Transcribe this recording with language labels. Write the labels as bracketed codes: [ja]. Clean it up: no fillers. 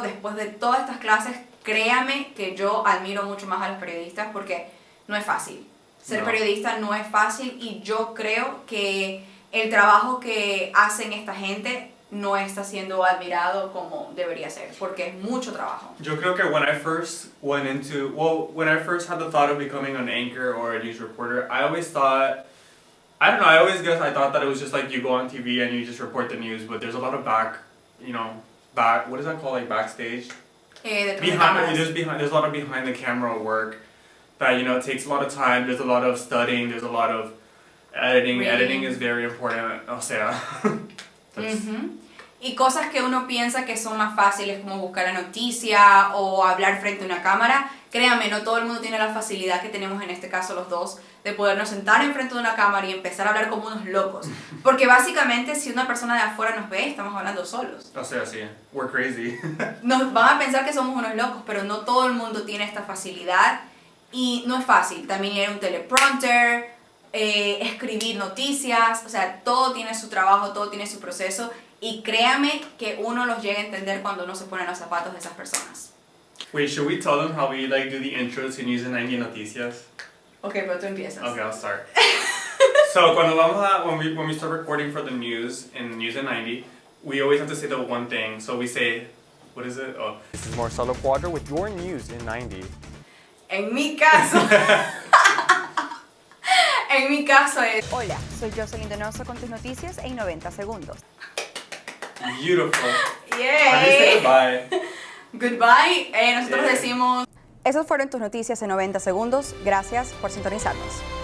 [es] Después de todas estas clases, créame que yo admiro mucho más a los periodistas porque no es fácil. Ser periodista no es fácil y yo creo que el trabajo que hacen esta gente no está siendo admirado como debería ser, porque es mucho trabajo. Yo creo que [en] when I first had the thought of becoming an anchor or a news reporter, I always thought, I don't know, I thought that it was just like you go on TV and you just report the news, but there's a lot of what is that called, like backstage? There's a lot of behind the camera work that, it takes a lot of time, there's a lot of studying, there's a lot of editing. Editing is very important, [es] o sea. Y cosas que uno piensa que son más fáciles, como buscar la noticia o hablar frente a una cámara, créanme, no todo el mundo tiene la facilidad que tenemos en este caso los dos, de podernos sentar enfrente de una cámara y empezar a hablar como unos locos. Porque básicamente si una persona de afuera nos ve, estamos hablando solos. O sea, sí, [en] we're crazy. [es] Nos van a pensar que somos unos locos, pero no todo el mundo tiene esta facilidad y no es fácil. También leer un teleprompter, escribir noticias, o sea, todo tiene su trabajo, todo tiene su proceso. Y créame que uno los llega a entender cuando uno se pone en los zapatos de esas personas. [en] Wait, should we tell them how we do the intro to News and 90 Noticias? Okay, [es] pero tú empiezas. [en] Okay, I'll start. So, when we start recording for the news in News and 90, we always have to say the one thing. So we say, what is it? Oh. This is Marcello Cuadra with your news in 90. [es] En mi caso... En mi caso es... Hola, soy Joseline con tus noticias en 90 segundos. [en] Beautiful. Yay. How do you say goodbye? Goodbye. [es] Nosotros decimos... Esas fueron tus noticias en 90 segundos. Gracias por sintonizarnos.